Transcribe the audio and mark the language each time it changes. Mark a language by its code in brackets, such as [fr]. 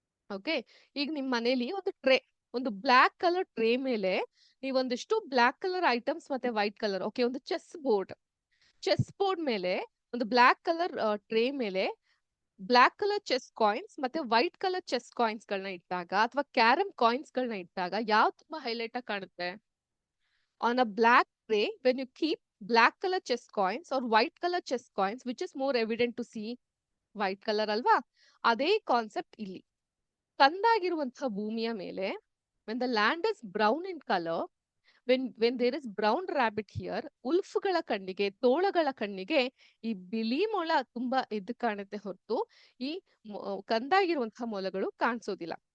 [kn] Okay, ಈಗ ನಿಮ್ ಮನೇಲಿ ಒಂದು ಟ್ರೇ, ಒಂದು ಬ್ಲಾಕ್ ಕಲರ್ ಟ್ರೇ ಮೇಲೆ ನೀವೊಂದಿಷ್ಟು ಬ್ಲಾಕ್ ಕಲರ್ ಐಟಮ್ಸ್ ಮತ್ತೆ ವೈಟ್ ಕಲರ್, ಓಕೆ, ಒಂದು ಚೆಸ್ ಬೋರ್ಡ್ ಮೇಲೆ ಒಂದು ಬ್ಲಾಕ್ ಕಲರ್ ಟ್ರೇ ಮೇಲೆ ಬ್ಲಾಕ್ ಕಲರ್ ಚೆಸ್ ಕಾಯಿನ್ಸ್ ಮತ್ತೆ ವೈಟ್ ಕಲರ್ ಚೆಸ್ ಕಾಯಿನ್ಸ್ ಗಳನ್ನ ಇಟ್ಟಾಗ, ಅಥವಾ ಕ್ಯಾರಮ್ ಕಾಯಿನ್ಸ್ ಗಳನ್ನ ಇಟ್ಟಾಗ ಯಾವ್ದು ತುಂಬಾ ಹೈಲೈಟ್ ಆಗಿ ಕಾಣುತ್ತೆ? [en] On a black tray, when you keep black color chess coins or white color chess coins, which is more evident to see? white color ಅಲ್ವಾ? [kn] ಅದೇ ಕಾನ್ಸೆಪ್ಟ್ ಇಲ್ಲಿ. ಕಂದಾಗಿರುವಂತಹ ಭೂಮಿಯ ಮೇಲೆ, [en] when the land is brown in color, when there is brown rabbit here, [kn] ಉಲ್ಫ್ಗಳ ಕಣ್ಣಿಗೆ, ತೋಳಗಳ ಕಣ್ಣಿಗೆ ಈ ಬಿಳಿ ಮೊಲ ತುಂಬಾ ಎದ್ದು ಕಾಣುತ್ತೆ ಹೊರತು ಈ ಕಂದಾಗಿರುವಂತಹ ಮೊಲಗಳು ಕಾಣಿಸೋದಿಲ್ಲ.